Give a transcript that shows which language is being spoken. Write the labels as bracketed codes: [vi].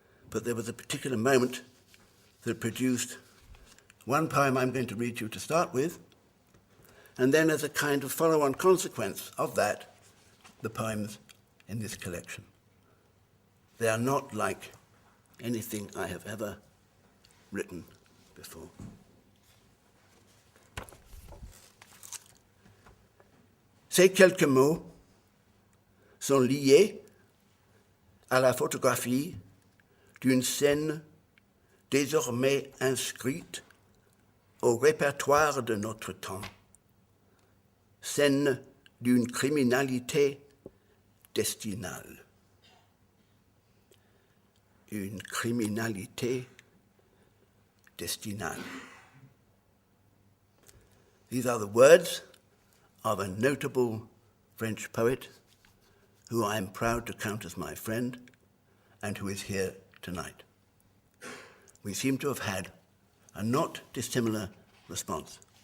[en] But there was a particular moment that produced one poem I'm going to read you to start with, and then as a kind of follow-on consequence of that, the poems in this collection. They are not like anything I have ever written before. [fr] Ces quelques mots sont liés à la photographie d'une scène désormais inscrite au répertoire de notre temps, scène d'une criminalité destinale. Une criminalité destinale. [en] These are the words of a notable French poet who I am proud to count as my friend and who is here tonight. We seem to have had a not dissimilar response.